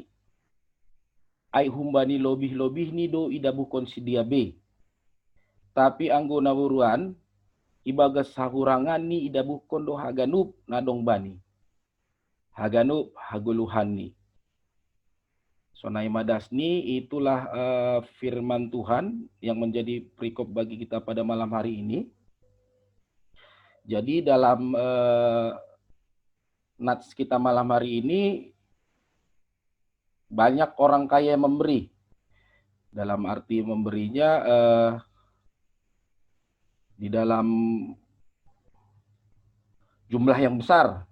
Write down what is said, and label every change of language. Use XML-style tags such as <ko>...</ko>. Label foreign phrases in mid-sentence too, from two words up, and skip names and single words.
<bts>Ai humbani lobih-lobih ni do idabukon si diabe. Tapi anggo nawuruan ibagas hahurangan ni idabukon do haganup na dong bani. Haganup haguluhan ni. Sonai madas ni</bts> <id>itulah firman Tuhan yang menjadi perikop bagi kita pada malam hari ini. Jadi dalam nats kita malam hari ini banyak orang kaya yang memberi. Dalam arti memberinya di dalam jumlah yang besar.</id>